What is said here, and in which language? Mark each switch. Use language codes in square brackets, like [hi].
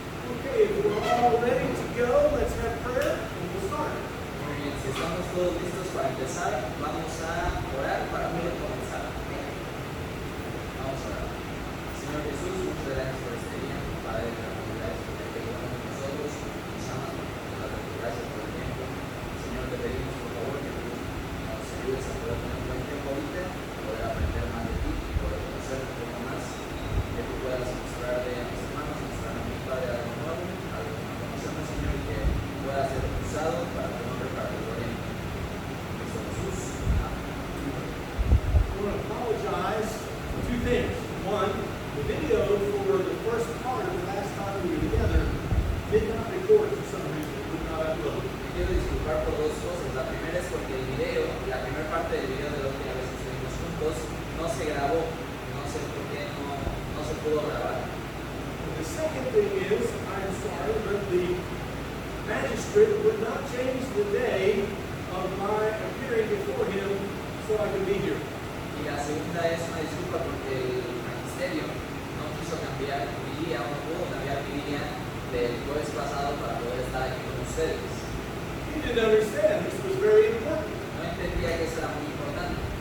[en] Okay, if we're all ready to go, let's have prayer and we'll start. [es] Muy bien, si estamos todos listos para empezar, vamos a orar para poder comenzar. Vamos a orar. Señor Jesús, muchas gracias por este día. Padre, gracias por este día con nosotros. Nos amas, gracias por el tiempo. Señor, te pedimos por favor que tú nos ayudes a poder tener un buen tiempo ahorita, poder aprender más de ti, poder conocer un poco más, que tú puedas mostrarle a mis hermanos, mostrar a mi Padre algo nuevo, algo que no conocemos, Señor, y que pueda ser usado para tu nombre, para tu gloria. En Cristo Jesús. Amén. [en] I want to apologize for two things. One, the video for the first part of the last time we were together did not record for some reason. It would not upload. [es] Me quiero disculpar por dos cosas. La primera es porque el video, la primera parte del video de la última vez que estuvimos juntos, no se grabó. No sé por qué no se pudo grabar. [en] And the second thing is, I'm sorry, but the magistrate would not change the day of my appearing before him so I could be here. [es] Y la segunda es una disculpa porque el magisterio no quiso cambiar mi día, o no pudo cambiar mi día del jueves pasado para poder estar aquí con ustedes. [en] He didn't understand this was very important. [es] No entendía que eso era muy importante.